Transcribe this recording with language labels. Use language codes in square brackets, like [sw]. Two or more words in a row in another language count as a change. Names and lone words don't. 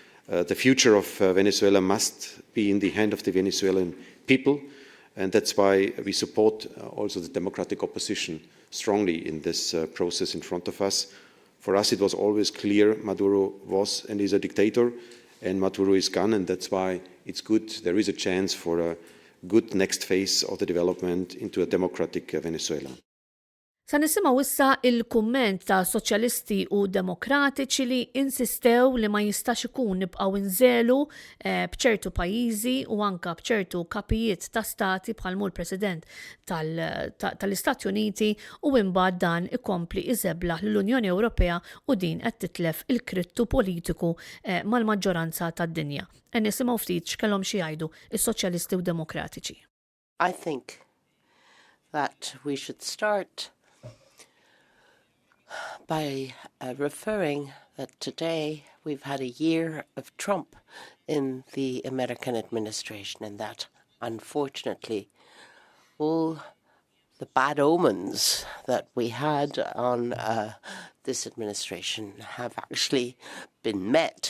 [en] The future of Venezuela must be in the hand of the Venezuelan people, and that's why we support also the democratic opposition strongly in this process in front of us. For us, it was always clear Maduro was and is a dictator, and Maduro is gone, and that's why it's good. There is a chance for a good next phase of the development into a democratic Venezuela. [mt] Sa nisimgħu issa il-kumment ta' soċjalisti u demokratiċi li insistew li ma jistax ikun nibqgħu inżelu b'ċertu pajjiżi u anke b'ċertu kapijiet ta' stati bħal l-President tal-Istati Uniti u imbagħad dan ikompli iżeblaħ l-Unjoni Ewropea u din qed titlef il-krittu politiku mal-maġġoranza tad-dinja. Nisimgħu ftit x'kellhom xi jgħidu is-soċjalisti u demokratiċi. [en] I think that we should start by referring that today we've had a year of Trump in the American administration, and that, unfortunately, all the bad omens that we had on this administration have actually been met.